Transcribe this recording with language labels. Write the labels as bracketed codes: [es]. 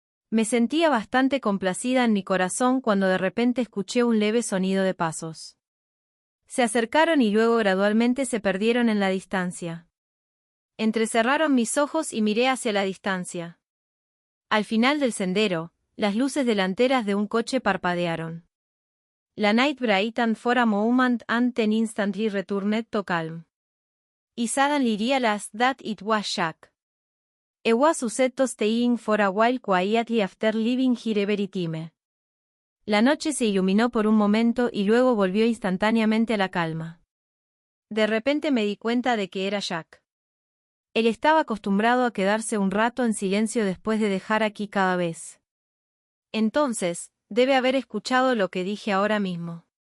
[es] Me sentía bastante complacida en mi corazón cuando de repente escuché un leve sonido de pasos. Se acercaron y luego gradualmente se perdieron en la distancia. Entrecerraron mis ojos y miré hacia la distancia. Al final del sendero, las luces delanteras de un coche parpadearon. [en] La night brightened for a moment and then instantly returned to calm. I suddenly realized that it was Jack. I was used to staying for a while quietly after leaving here every time. [es] La noche se iluminó por un momento y luego volvió instantáneamente a la calma. De repente me di cuenta de que era Jack. Él estaba acostumbrado a quedarse un rato en silencio después de dejar aquí cada vez. Entonces, debe haber escuchado lo que dije ahora mismo.